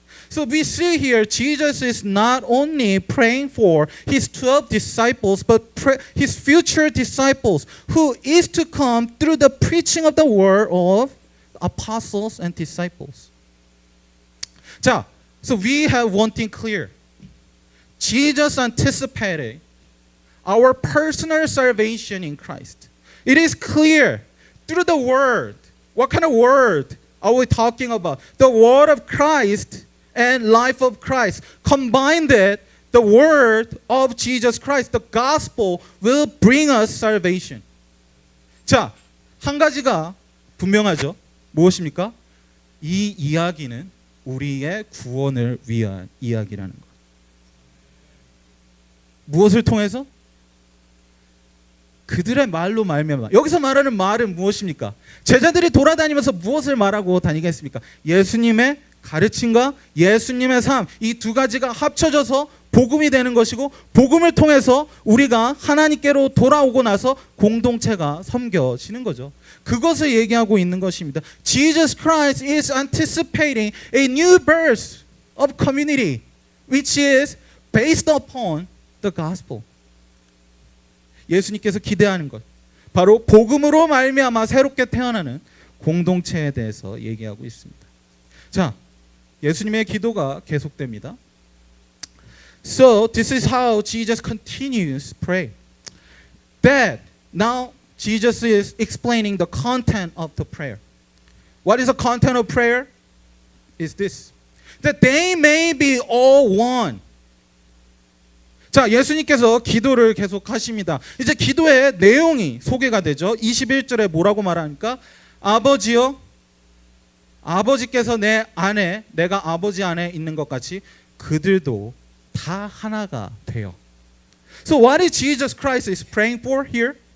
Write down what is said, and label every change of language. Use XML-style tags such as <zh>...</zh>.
<en>So we see here Jesus is not only praying for his 12 disciples but his future disciples who is to come through the preaching of the word of apostles and disciples.</en> <ko>자,</ko> <en>so we have one thing clear. Jesus anticipated our personal salvation in Christ. It is clear through the word. What kind of word are we talking about? The word of Christ and life of Christ. Combined it, the word of Jesus Christ, the gospel will bring us salvation.</en> <ko>자, 한 가지가 분명하죠. 무엇입니까? 이 이야기는 우리의 구원을 위한 이야기라는 것. 무엇을 통해서? 그들의 말로 말미암아. 여기서 말하는 말은 무엇입니까? 제자들이 돌아다니면서 무엇을 말하고 다니겠습니까? 예수님의 가르침과 예수님의 삶, 이 두 가지가 합쳐져서 복음이 되는 것이고 복음을 통해서 우리가 하나님께로 돌아오고 나서 공동체가 섬겨지는 거죠. 그것을 얘기하고 있는 것입니다.</ko> <en>Jesus Christ is anticipating a new birth of community which is based upon the gospel.</en> <ko>예수님께서 기대하는 것, 바로 복음으로 말미암아 새롭게 태어나는 공동체에 대해서 얘기하고 있습니다. 자, 예수님의 기도가 계속됩니다.</ko> <en>So this is how Jesus continues to pray. That now Jesus is explaining the content of the prayer. What is the content of prayer? Is this. That they may be all one.</en> <ko>자, 예수님께서 기도를 계속 하십니다. 이제 기도의 내용이 소개가 되죠. 21절에 뭐라고 말합니까? 아버지여, 아버지께서 내 안에, 내가 아버지 안에 있는 것 같이 그들도 다 하나가 되어.</ko> <en>So what is Jesus Christ is praying for here?</en>